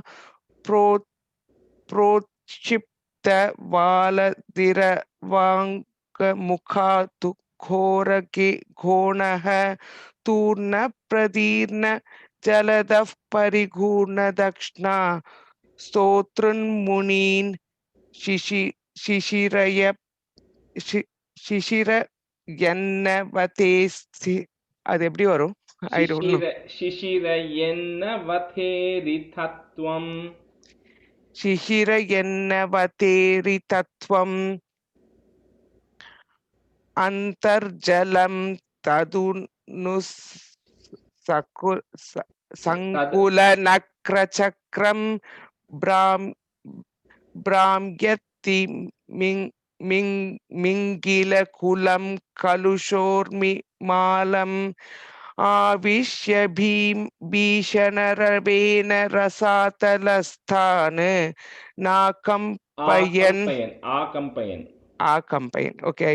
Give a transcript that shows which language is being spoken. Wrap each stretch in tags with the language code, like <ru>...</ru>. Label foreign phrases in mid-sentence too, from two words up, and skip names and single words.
<sa>प्रोक्षिप्त वालदिरवाङ्मुखातु घोणः तूर्णप्रदीर्ण जलदः परिगूर्णदक्ष्णा स्तोतृन्मुनीन् शिशिरयन्नवते</sa> <ta>அது எப்படி வரும்?</ta> <en>I don't know.</en> <sa>शिशिरयन्नवथेरितत्वम् शिशिरयन्नवतेरितत्वम् अन्तर्जलं तदुनु सङ्कुलनक्रचक्रं भ्राम्यति मिङ्गिलकुलं कलुषोर्मिमालम् आविश्य भीषणरवेन रसातलस्थान् नाकम्पयन् okay.</sa>